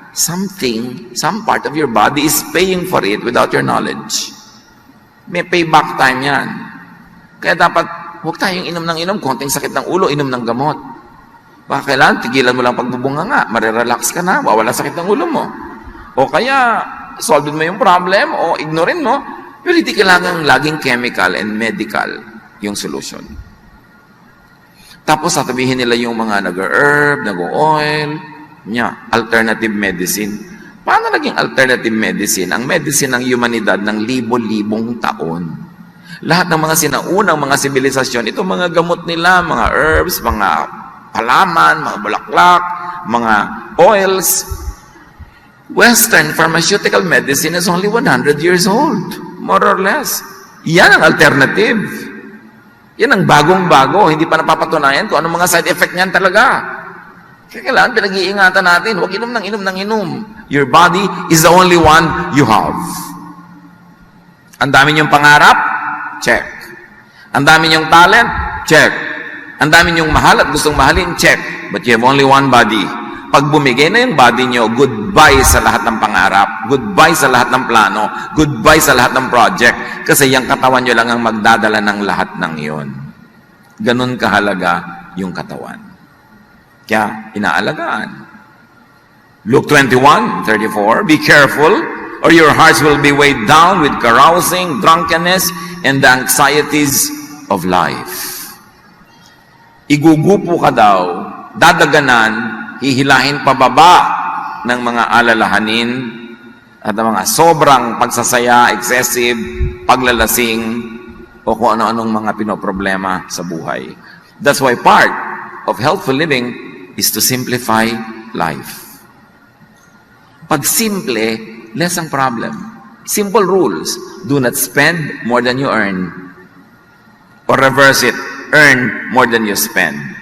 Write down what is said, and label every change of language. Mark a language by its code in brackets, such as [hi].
[en] Some part of your body is paying for it without your knowledge. [tl] May payback time yan. Kaya dapat, huwag tayong inom ng inom, konting sakit ng ulo, inom ng gamot. Baka kailangan, tigilan mo lang pagbubunga nga, marirelax ka na, wawala sakit ng ulo mo. O kaya, solve mo yung problem, o ignorin mo, pero hindi kailangan laging chemical and medical yung solution. Tapos, sasabihin nila yung mga nag-herb, nag-oil, alternative medicine. Paano naging alternative medicine? Ang medicine ng humanidad ng libo-libong taon. Lahat ng mga sinaunang mga sibilisasyon, ito mga gamot nila, mga herbs, mga halaman, mga bulaklak, mga oils. [en] Western pharmaceutical medicine is only 100 years old, more or less. [tl] Yan ang alternative. Yan ang bagong-bago, hindi pa napapatunayan kung anong mga side effect niyan talaga. Kaya kailangan pinag-iingatan natin, huwag inom ng inom. [en] Your body is the only one you have. [tl] Ang dami niyong pangarap? Check. Ang dami niyong talent? Check. Ang dami niyong mahal at gustong mahalin? Check. [en] But you have only one body. [tl] Pag bumigay na yung body niyo, goodbye sa lahat ng pangarap, goodbye sa lahat ng plano, goodbye sa lahat ng project, kasi yung katawan niyo lang ang magdadala ng lahat ng iyon. Ganun kahalaga yung katawan. Kaya, inaalagaan. [en] Luke 21:34, be careful, or your hearts will be weighed down with carousing, drunkenness, and the anxieties of life. [tl] Igugupo ka daw, dadaganan, hihilahin pababa ng mga alalahanin at ng mga sobrang pagsasaya, excessive, paglalasing, o kung ano-anong mga pinoproblema sa buhay. [en] That's why part of healthful living is to simplify life. [tl] Pag simple, less ang problem. [en] Simple rules. Do not spend more than you earn. Or reverse it, earn more than you spend.